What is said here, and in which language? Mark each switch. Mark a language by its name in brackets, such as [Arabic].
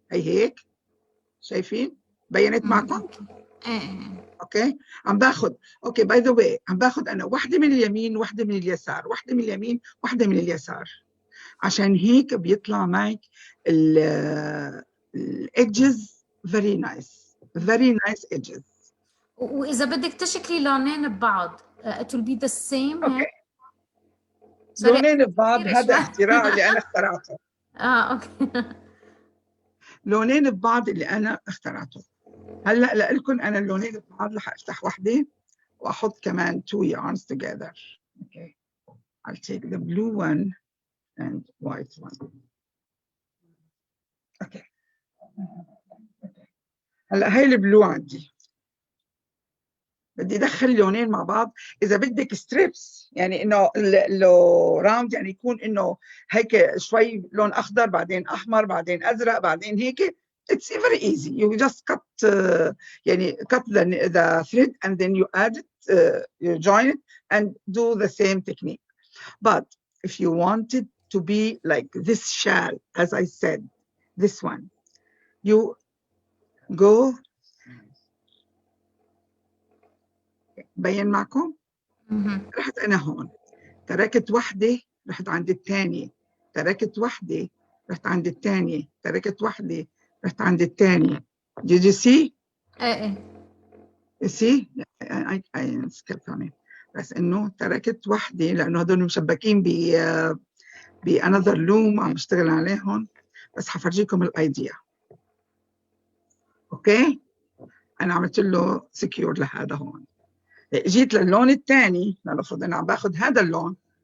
[Arabic] هي هيك شايفين بينت معكم؟ اوكي عم باخذ اوكي باي ذا واي عم باخذ انا وحده من اليمين وحده من اليسار، وحده من اليمين وحده من اليسار، عشان هيك بيطلع معك الادجز [English] very nice edges. [Arabic] واذا بدك تشكلي لونين ببعض [English] it will be the same. Okay sorry [Arabic] لونين ببعض كثير هذا شوي. اختراع اللي انا اخترعته. [English] okay [Arabic] لونين ببعض اللي انا اخترعته. هلا لكم انا اللونين ببعض رح افتح وحده واحط كمان [English] two yarns together. Okay, I'll take the blue one and white one. Okay. [Arabic] هلا هي البلو عندي بدي ادخل لونين مع بعض. اذا بدك ستريبس يعني انه راوند يعني يكون انه هيك شوي لون اخضر بعدين احمر بعدين ازرق بعدين هيك. [English] It's very easy. You just cut يعني cut the thread and then you add it, you join it and do the same technique. But if you want it to be like this shawl, as I said, this one, you go. [Arabic] بين معكم؟ رحت أنا هون تركت وحدة رحت عند الثانية، تركت وحدة رحت عند الثانية، تركت وحدة رحت عند الثانية. [English] Did you see؟ You see؟ I skipped on it. [Arabic] بس إنه تركت وحدة لأنه هدول مشبكين ب [English] another loom [Arabic] عم بشتغل عليهم، بس حفرجيكم الأيديا. أوكي؟ أنا عملت له secure لهذا هون. جيت للون الثاني لنفرض انا عم باخذ هذا اللون.